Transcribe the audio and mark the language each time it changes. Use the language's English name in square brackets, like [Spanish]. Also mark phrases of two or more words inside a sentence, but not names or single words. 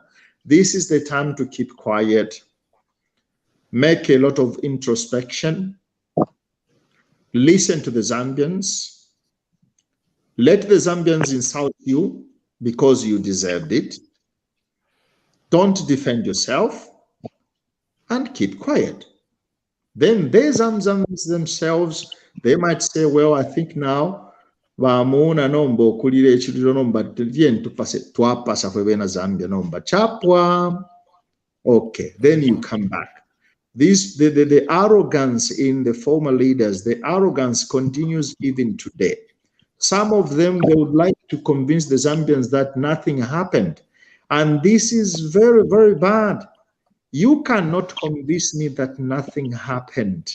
[English] This is the time to keep quiet, make a lot of introspection, listen to the Zambians, let the Zambians insult you because you deserved it. Don't defend yourself and keep quiet. Then the Zambians themselves, they might say, well, I think now Zambia [Bemba] nomba chapwa. [English] Okay, then you come back. The arrogance in the former leaders, the arrogance continues even today. Some of them, they would like to convince the Zambians that nothing happened. And this is very, very bad. You cannot convince me that nothing happened.